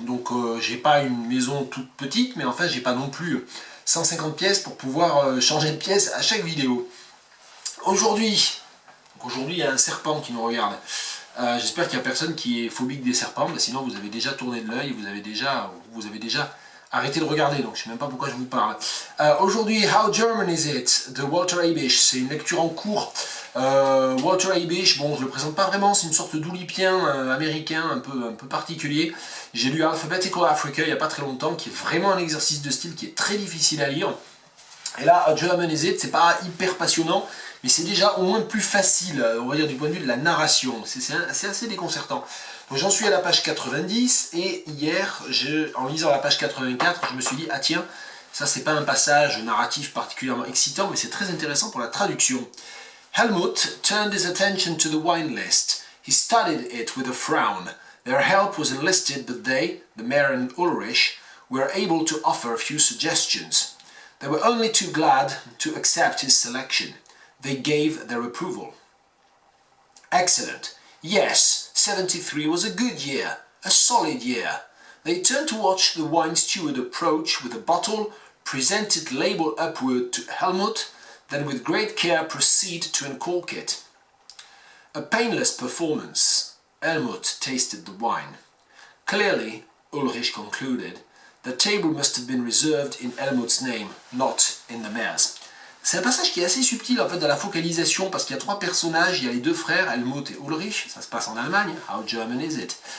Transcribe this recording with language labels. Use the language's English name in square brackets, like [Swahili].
[French] Donc j'ai pas une maison toute petite, mais enfin j'ai pas non plus 150 pièces pour pouvoir changer de pièce à chaque vidéo. Aujourd'hui, il y a un serpent qui nous regarde. J'espère qu'il n'y a personne qui est phobique des serpents, sinon vous avez déjà tourné de l'œil, vous avez déjà arrêté de regarder, donc je ne sais même pas pourquoi je vous parle. Aujourd'hui, How German is it? De Walter Habisch, c'est une lecture en cours. Walter Habisch, bon je le présente pas vraiment, c'est une sorte d'oulipien américain un peu particulier. J'ai lu Alphabetical Africa il n'y a pas très longtemps, qui est vraiment un exercice de style qui est très difficile à lire. Et là, How German is it? C'est pas hyper passionnant, mais c'est déjà au moins plus facile, on va dire du point de vue de la narration. C'est assez déconcertant. Donc j'en suis à la page 90, et hier, en lisant la page 84, je me suis dit, ah tiens, ça c'est pas un passage narratif particulièrement excitant, mais c'est très intéressant pour la traduction. [English] Helmut turned his attention to the wine list. He studied it with a frown. Their help was enlisted, but they, the mayor and Ulrich, were able to offer a few suggestions. They were only too glad to accept his selection. They gave their approval. Excellent. Yes, 73 was a good year, a solid year. They turned to watch the wine steward approach with a bottle, present its label upward to Helmut, then with great care proceed to uncork it. A painless performance. Helmut tasted the wine. Clearly, Ulrich concluded, the table must have been reserved in Helmut's name, not in the mayor's. [French] C'est un passage qui est assez subtil en fait dans la focalisation, parce qu'il y a trois personnages, il y a les deux frères, Helmut et Ulrich, ça se passe en Allemagne, How German is it?